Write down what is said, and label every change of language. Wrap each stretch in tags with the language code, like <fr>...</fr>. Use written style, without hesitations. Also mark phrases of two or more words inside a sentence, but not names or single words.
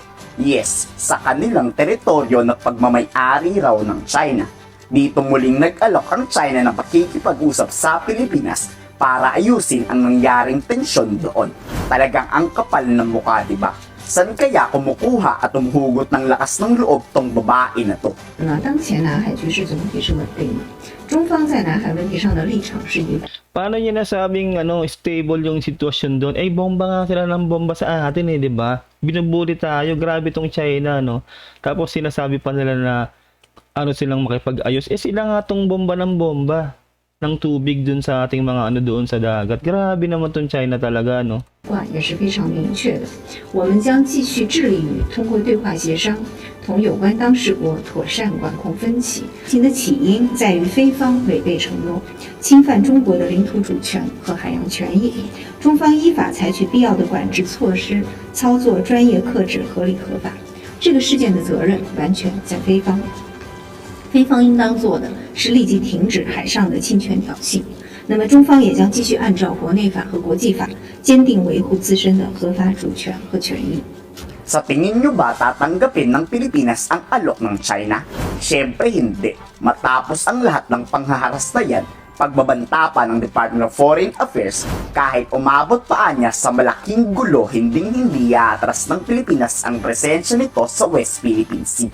<tl>Yes, sa kanilang teritoryo na pagmamay-ari raw ng China. Dito muling nag-alok ang China na pakikipag-usap sa Pilipinas para ayusin ang nangyaring tensyon doon. Talagang ang kapal ng mukha, diba? Saan kaya kumukuha at umuhugot ng lakas ng loob tong babae na to?</tl> <zh>当前南海局势总体是稳定的，中方在南海问题上的立场是一致。</zh> <tl>Paano niya nasabing stable yung sitwasyon doon? Eh, bomba nga sila ng bomba sa atin di ba? Binubuli tayo, grabe tong China, no? Tapos sinasabi pa nila na silang makipag-ayos. Eh, sila nga tong bomba ng bomba ng tubig dun sa ating mga doon sa dagat. Grabe naman tong China talaga, no?</tl> <zh>也是非常明确的，我们将继续致力于通过对话协商，同有关当事国妥善管控分歧。情的起因在于非方违背承诺，侵犯中国的领土主权和海洋权益，中方依法采取必要的管制措施，操作专业克制，合理合法。这个事件的责任完全在非方，非方应当做的是立即停止海上的侵权挑衅。那么中方也将继续按照国内法和国际法，坚定维护自身的合法主权和权益。</zh> <tl>Sa tingin nyo ba tatanggapin ng Pilipinas ang alok ng China? Siyempre hindi. Matapos ang lahat ng panghaharas na yan, pagbabanta pa ng Department of Foreign Affairs, kahit umabot pa niya sa malaking gulo, hindi atras ng Pilipinas ang presensya nito sa West Philippine Sea.</tl>